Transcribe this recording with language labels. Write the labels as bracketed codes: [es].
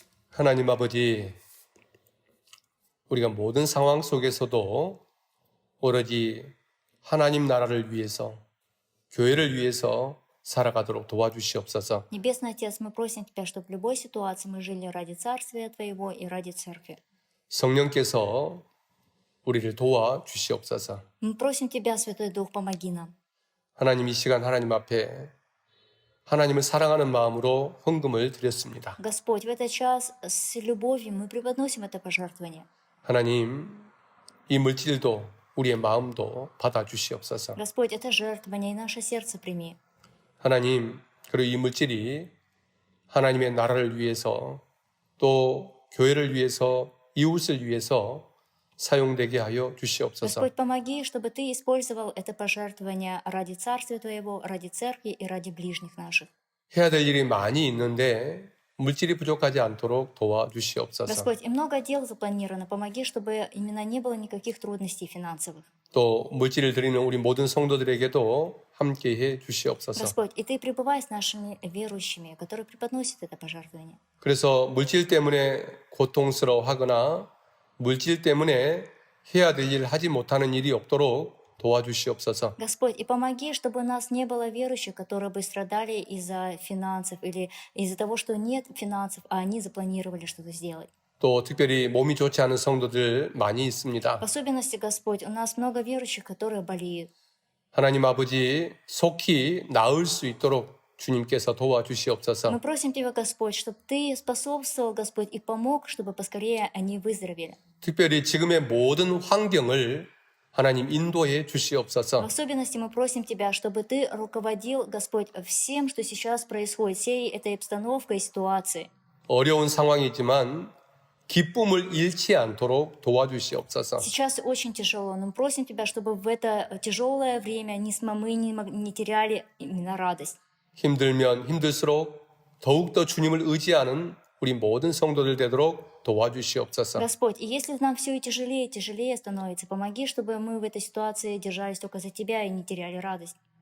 [ko] 하나님 아버지, 우리가 모든 상황 속에서도 오로지 하나님 나라를 위해서, 교회를 위해서 살아가도록 도와주시옵소서. [ru] Небесный Отец, мы просим Тебя, чтобы в любой ситуации мы жили ради Царствия Твоего и ради Церкви. [ko] 성령께서 우리를 도와 주시옵소서. [ru] Мы просим Тебя, Святой Дух, помоги нам. [ko] 하나님 이 시간 하나님 앞에 하나님을 사랑하는 마음으로 헌금을 드렸습니다. [ru] Господь, в этот час с любовью мы преподносим это пожертвование. [ko] 하나님 이 물질도 우리의 마음도 받아주시옵소서. [ru] Господь, это жертвование, и наше сердце прими. [ko] 하나님 그리고 이 물질이 하나님의 나라를 위해서 또 교회를 위해서 이웃을 위해서 사용되게 하여 주시옵소서. [ru] Господь, помоги, чтобы Ты использовал это пожертвование ради Царствия Твоего, ради Церкви и ради ближних наших. [ko] 해야 될 일이 많이 있는데 물질이 부족하지 않도록 도와주시옵소서. [ru] Господь, и много дел запланировано. Помоги, чтобы именно не было никаких трудностей финансовых. [ko] 또 물질을 드리는 우리 모든 성도들에게도 함께해 주시옵소서. [ru] Господь, и Ты пребывай с нашими верующими, которые преподносят это пожертвование. [ko] 그래서 물질 때문에 고통스러워하거나 물질 때문에 해야 될 일 하지 못하는 일이 없도록 도와주시옵소서. [ru] Господь, и помоги, чтобы у нас не было верующих, которые бы страдали из-за финансов или из-за того, что нет финансов, а они запланировали что-то сделать. [ko] 또 특별히 몸이 좋지 않은 성도들 많이 있습니다. [ru] В особенности, Господь, у нас много верующих, которые болеют. [ko] 하나님 아버지 속히 나을 수 있도록 주님께서 도와주시옵소서. [ru] Мы просим Тебя, Господь, чтобы Ты способствовал, Господь, и помог, чтобы поскорее они выздоровели. [ko] 특별히 지금의 모든 환경을 하나님 인도해 [ru] В [ko] 주시옵소서. [ru] особенности мы просим Тебя, чтобы Ты руководил, Господь, всем, что сейчас происходит, всей этой обстановкой и ситуацией. [ko] 어려운 상황이지만 기쁨을 잃지 않도록 도와주시옵소서. [ru] Сейчас очень тяжело, но мы просим Тебя, чтобы в это тяжелое время мы не теряли именно радость. [ko] 힘들면 힘들수록 더욱더 주님을 의지하는 우리 모든 성도들 되도록 도와주시옵소서. [ru] Господь, и если нам все и тяжелее становится, помоги, чтобы мы в этой ситуации держались только за Тебя и не теряли радость.